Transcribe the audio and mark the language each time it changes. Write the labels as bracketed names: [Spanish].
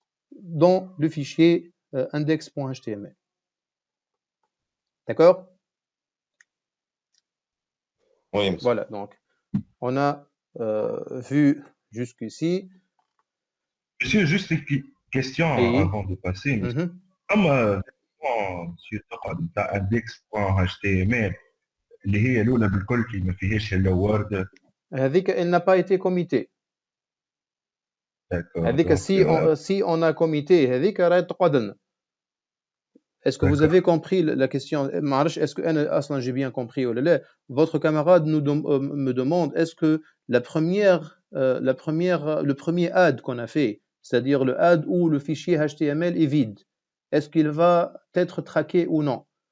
[French] Dans le fichier index.html. D'accord? Oui, voilà, donc on a vu jusqu'ici. Monsieur, juste une question avant de passer. Comme monsieur [Arabic] index.html اللي هي الاولى بالكل اللي ما فيهاش الا وورد هذيك [French] elle n'a pas été committée. [Arabic] هذيك [French] si on a committé [Arabic] هذيك راهي تقعد لنا. [French] Est-ce que vous avez compris la question? Est-ce que أصلا j'ai bien compris ou là? Votre camarade me demande est-ce que le premier add qu'on a fait, c'est-à-dire le add où le fichier HTML est vide, est-ce qu'il va être traqué ou non?